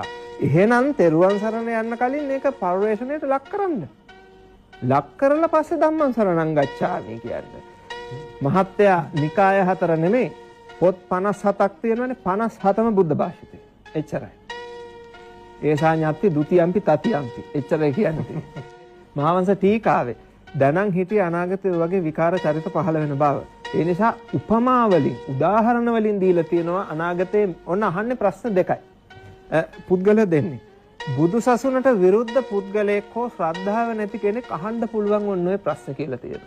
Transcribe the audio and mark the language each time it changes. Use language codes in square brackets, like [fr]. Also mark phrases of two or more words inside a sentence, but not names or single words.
[si] එහෙනම් තෙරුවන් සරණ යන්න කලින් මේක පරිවේෂණයට ලක් කරන්න. ලක් කරලා පස්සේ [pi] ධම්මං සරණං ගච්ඡාමි [si] කියන්නේ. මහත්තයා නිකාය 4 නෙමෙයි පොත් 57ක් තියෙනවානේ 57ම බුද්ධ භාෂිතේ. එච්චරයි. [pi] ඒසා ඤත්ති ဒ ුතියම්පි තතියම්පි. [si] එච්චරයි කියන්නේ තියෙන්නේ. මහාවංශ ටීකාවේ දැනන් හිටිය අනාගතයේ වගේ විකාර චරිත පහළ වෙන බව. ඒ නිසා උපමා වලින් උදාහරණ වලින් දීලා තියෙනවා අනාගතයේ ඔන්න අහන්නේ ප්‍රශ්න දෙකයි. පුද්ගල දෙන්නේ. බුදු සසුනට විරුද්ධ පුද්ගලයෙක් හෝ ශ්‍රද්ධාව නැති කෙනෙක් අහන්න පුළුවන් ඔන්න ඔය ප්‍රශ්න කියලා තියෙනවා.